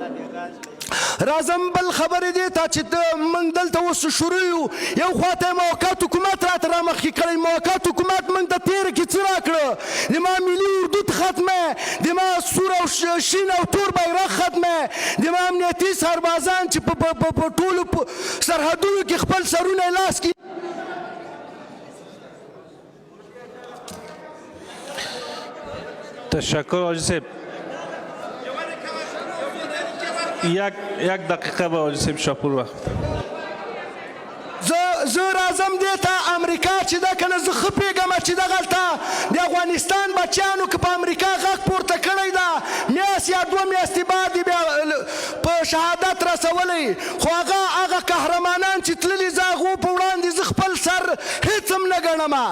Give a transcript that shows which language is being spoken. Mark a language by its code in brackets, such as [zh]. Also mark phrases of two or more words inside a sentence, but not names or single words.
[ps] راځم بل خبرې دې ته چې موږ دلته اوس شروع یو، یو خواته یې موقت حکومت راته رامخکې کړی. موقت حکومت موږ ته تېره کې څه راکړه؟ د ما ملي اردو ختمه، د ما سور او شین او تور بیرغ ختمه، د ما امنیتي سربازان چې په ټولو سرحدونو کې خپل سرونه لاس کې. [fa] تشکر حاجی صاحب. یک دقیقه به حاجی صاحب شاپور وقت. [ps] زه راځم دې ته امریکا چې ده که نه زه ښه پوهېږم چې دغلته د افغانستان بچیانو که په امریکا غږ پورته کړی ده، میاشت یا 2 میاشتې بعد یې بیا په شهادت رسولی. خو هغه قهرمانان چې تللي زه هغو په وړاندې زه خپل سر هېڅ هم نه ګڼم.